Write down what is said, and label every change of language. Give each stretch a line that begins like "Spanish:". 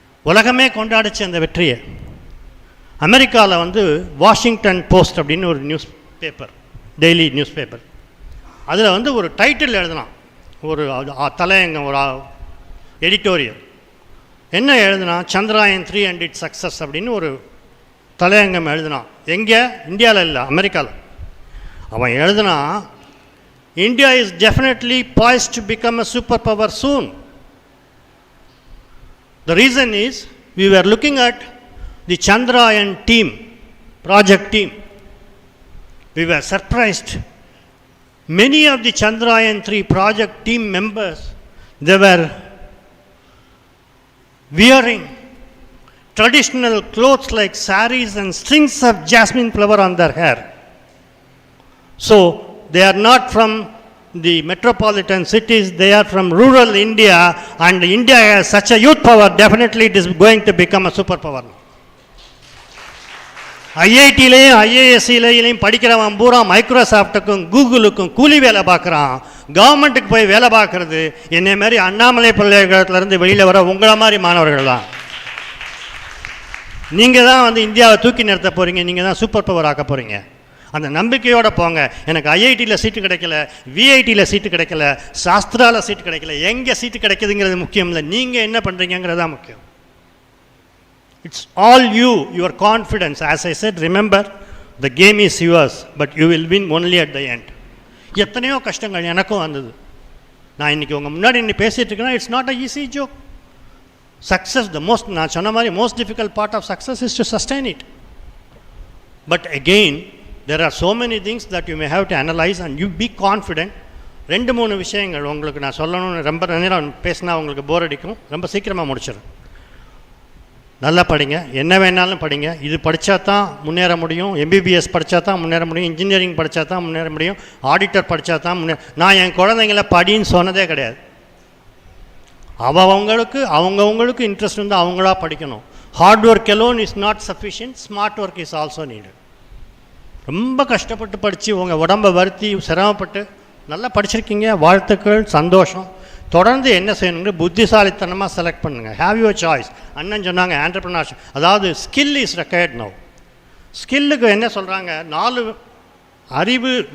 Tamil: உலகமே கொண்டாடிச்சு அந்த வெற்றியை. அமெரிக்காவில் வந்து வாஷிங்டன் போஸ்ட் அப்படின்னு ஒரு news paper, daily news paper, அதில் வந்து ஒரு டைட்டில் எழுதினான், ஒரு தலையங்கம், ஒரு எடிட்டோரியல். என்ன எழுதுனா? சந்திராயன் 3
English: and its success
Tamil: அப்படின்னு ஒரு தலையங்கம் எழுதினான். எங்கே? இந்தியாவில் இல்லை, அமெரிக்காவில். அவன் எழுதுனா,
English: India is definitely poised to become a superpower soon. The reason is, we were looking at the Chandrayaan team, project team. We were surprised. Many of the Chandrayaan 3 project team members, they were wearing traditional clothes like saris and strings of jasmine flower on their hair. So, they are not from the metropolitan cities, they are from rural India, and India has such a youth power, definitely it is going to become a superpower.
Tamil: ஐஐடியிலையும் ஐஏஎஸ்சிலையும் படிக்கிறவன் பூரா மைக்ரோசாஃப்ட்டுக்கும் கூகுளுக்கும் கூலி வேலை பார்க்குறான். கவர்மெண்ட்டுக்கு போய் வேலை பார்க்குறது என்னை மாதிரி அண்ணாமலை பல்கலைக்கழகத்திலேருந்து வெளியில் வர உங்களை மாதிரி மாணவர்கள் தான். நீங்கள் தான் வந்து இந்தியாவை தூக்கி நிறுத்த போகிறீங்க, நீங்கள் தான் சூப்பர் பவர் ஆக்க போகிறீங்க. அந்த நம்பிக்கையோடு போங்க. எனக்கு ஐஐடியில் சீட்டு கிடைக்கல, விஐடியில் சீட்டு கிடைக்கல, சாஸ்திராவில் சீட்டு கிடைக்கல, எங்கே சீட்டு கிடைக்குதுங்கிறது முக்கியம் இல்லை, நீங்கள் என்ன பண்ணுறீங்கிறது தான் முக்கியம்.
English: It's all you, your confidence. As I said, remember, the game is yours, but you will win only at the end.
Tamil: எத்தனையோ கஷ்டங்கள் எனக்கும் வந்தது. நான் இன்றைக்கி உங்கள் முன்னாடி இன்னைக்கு பேசிகிட்டு இருக்கேன்னா
English: It's not a easy joke. Success
Tamil: நான் சொன்ன மாதிரி
English: Most difficult part of success is to sustain it. But again there are so many things that you may have to analyze and you be confident.
Tamil: 2-3 விஷயங்கள் உங்களுக்கு நான் சொல்லணும்னு ரொம்ப நேரம் பேசினா உங்களுக்கு போர் அடிக்கும். ரொம்ப சீக்கிரமாக முடிச்சிடும். நல்லா படிங்க, என்ன வேணாலும் படிங்க. இது படித்தா தான் முன்னேற முடியும். எம்பிபிஎஸ் படித்தா தான் முன்னேற முடியும். இன்ஜினியரிங் படித்தா தான் முன்னேற முடியும். ஆடிட்டர் படித்தா தான் நான் என் குழந்தைங்கள படின்னு சொன்னதே கிடையாது. அவங்கவுங்களுக்கு இன்ட்ரெஸ்ட் வந்து அவங்களா படிக்கணும்.
English: Hard work alone is not sufficient, smart work is also needed.
Tamil: ரொம்ப கஷ்டப்பட்டு படித்து உங்கள் உடம்பை வருத்தி சிரமப்பட்டு நல்லா படிச்சிருக்கீங்க, வாழ்த்துக்கள், சந்தோஷம். தொடர்ந்து என்ன செய்யணுங்க, புத்திசாலித்தனமாக செலக்ட் பண்ணுங்கள்.
English: Have your choice.
Tamil: அண்ணன் சொன்னாங்க ஆண்டர்பிரினர்ஷிப், அதாவது
English: Skill is required now.
Tamil: ஸ்கில்லுக்கு என்ன சொல்கிறாங்க, 4 அறிவு.